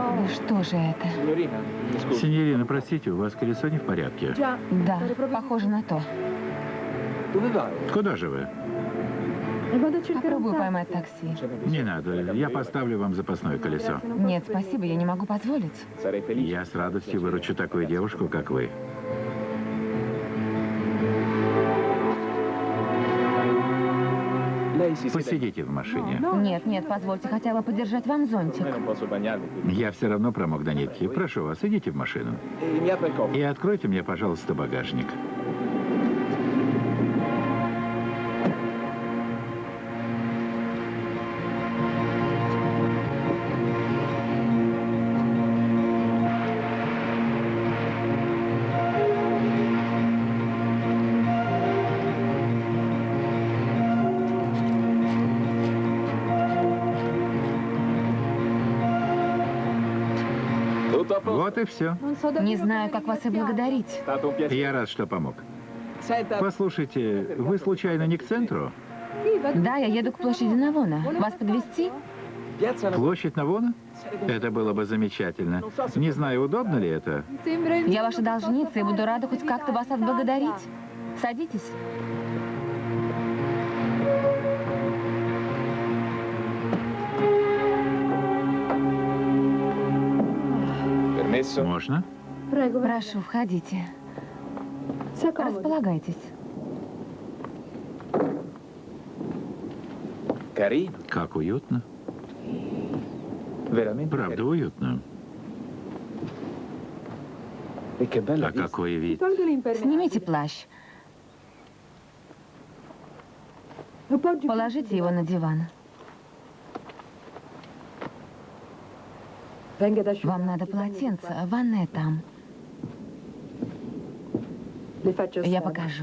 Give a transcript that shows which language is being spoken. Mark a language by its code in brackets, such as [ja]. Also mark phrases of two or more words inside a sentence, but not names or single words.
[ru] Что же это? [it] Signorina, mi scusi. [ru] Синьорина, простите, у вас колесо не в порядке? Да, похоже на то. [it] Dove vai? [ru] Куда же вы? Попробую поймать такси. Не надо, я поставлю вам запасное колесо. Нет, спасибо, я не могу позволить. [it] Sarei felice. [ru] Я с радостью выручу такую девушку, как вы. [it] Lei si siede. [ru] Посидите в машине. Нет, нет, позвольте хотя бы подержать вам зонтик. [it] Non posso bagnarmi qui. [ru] Я все равно промок до нитки. Прошу вас, идите в машину. [it] E mi apre il cofano. [ru] И откройте мне, пожалуйста, багажник. [it] Tutto a posto. [ru] Вот и все. Не знаю, как вас и благодарить. [it] È stato un piacere. [ru] Я рад, что помог. [it] Senta, [ru] Послушайте, вы случайно не к центру? Да, я еду к площади Навона. Вас подвезти? [it] piazza Navona. [ru] Площадь Навона? Это было бы замечательно. Не знаю, удобно ли это. Я ваша должница и буду рада хоть как-то вас отблагодарить. Садитесь. [it] Permesso? [ru] Можно? Прошу, входите. Располагайтесь. [it] Carino. [ru] Как уютно. [it] Veramente [ru] Правда, [it] carino. [ru] уютно. [it] E che bella [ru] А [it] vista. [ru] какой вид? Снимите плащ. Положите его на диван. Вам надо полотенце, а ванная там. Я покажу.